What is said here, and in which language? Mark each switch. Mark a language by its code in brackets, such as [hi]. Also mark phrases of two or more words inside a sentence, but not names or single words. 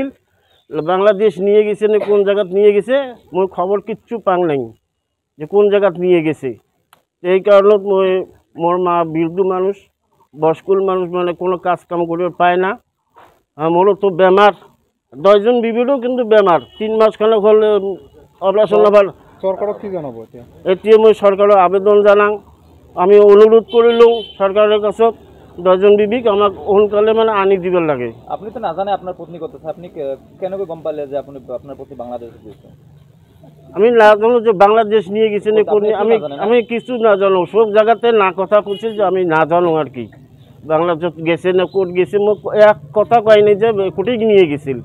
[rkt] বাংলাদেশ নিয়ে গেছে না কোন জায়গাত নিয়ে গেছে, মই খবর কিচ্ছু পাং নাই যে কোন জায়গাত নিয়ে গেছে। এই কারণত মই মোর মা বৃদ্ধ মানুষ, বয়স্কুল মানুষ, মানে কোনো কাজ কাম করতে পায় না। মোরও তো বেমার, 10জন বিবিরও কিন্তু বেমার। 3 মাস খানে হল অপারেশন হবার। সরকারক কি জানাবো এতিয়া মই সরকারের আবেদন জানাং, আমি অনুরোধ করিলাম সরকারের কাছে 10জন বিবিক আমাক সোনকালে মানে আনি দিবার লাগে। [bn] আপনি তো না জানে আপনার পত্নী কত, আপনি কেন গম পালে যে আপনি আপনার পত্নী বাংলাদেশ গেছে? [rkt] আমি না জানো যে বাংলাদেশ নিয়ে গেছে না কোন, আমি কিছু না জানো। সব জায়গাতে না কথা করছি যে আমি না জানো আর কি, বাংলাদেশ গেছে না কোর্ট গেছে, মোক এক কথা কয় নাই যে কোর্টে নিয়ে গেছিল।